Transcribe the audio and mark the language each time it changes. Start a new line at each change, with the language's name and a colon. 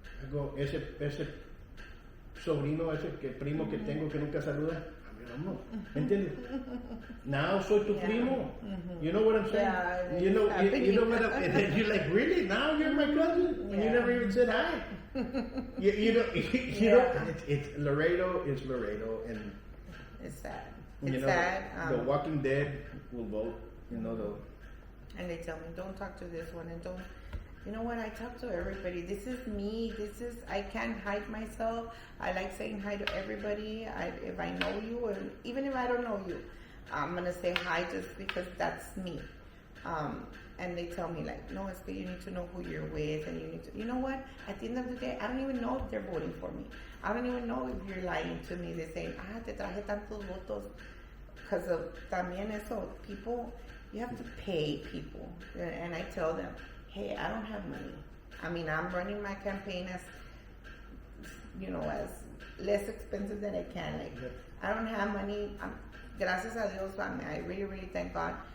Spanish: Digo, ese sobrino, primo que tengo que nunca saluda, no, ¿me entiendes?
English: Now
Spanish: soy tu primo.
English: You know what I'm saying? Yeah, you know what I'm, and then you're like, really? Now you're my cousin? And you never even said hi. you know, it's Laredo is Laredo, and it's sad. you know, sad. The Walking Dead will vote. You know, And they tell me, don't talk to this one, and don't. You know what? I talk to everybody. This is me. I can't hide myself. I like saying hi to everybody. If I know you, or even if I don't know you, I'm gonna say hi just because that's me. And they tell me like, no, it's good. You need to know who you're with, and you need to. You know what? At the end of the day, I don't even know if they're voting for me. I don't even know if you're lying to me. They say,
Spanish: te traje tantos votos,
English: because of
Spanish: también eso.
English: People, you have to pay people, and I tell them, hey, I don't have money. I mean, I'm running my campaign as, as less expensive than I can. Like, I don't have money.
Spanish: Gracias a Dios,
English: I really, really thank God.